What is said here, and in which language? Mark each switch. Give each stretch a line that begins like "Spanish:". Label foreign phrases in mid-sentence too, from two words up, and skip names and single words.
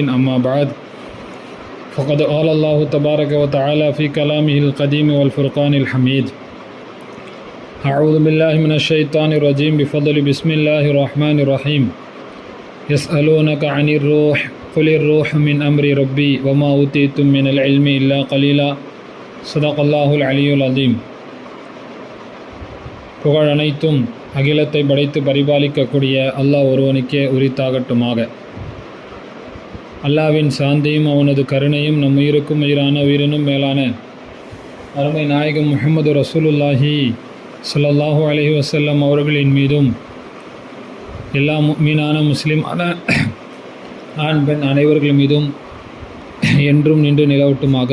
Arabic: أما بعد، فقد قال الله تبارك وتعالى في كلامه القديم والفرقان الحميد: أعوذ بالله من الشيطان الرجيم بفضل بسم الله الرحمن الرحيم. يسألونك عن الروح قل الروح من أمر ربي وما أوتيتم من العلم إلا قليلا. صدق الله العلي العظيم.
Tamil: புகழ் அனைத்தும் அகிலத்தை படைத்து பரிபாலிக்கக்கூடிய அல்லாஹ் ஒருவனுக்கே உரித்தாகட்டுமாக. அல்லாஹ்வின் சாந்தியும் அவனது கருணையும் நம் உயிருக்கும் உயிரான உயிரினும் மேலான அருமை நாயகம் முஹம்மது
Arabic: رسول الله صلى الله عليه وسلم
Tamil: அவர்களின் மீதும் எல்லா முஃமினான முஸ்லிமான ஆண் பெண் அனைவர்கள் மீதும் என்றும் நின்று நிலவட்டுமாக.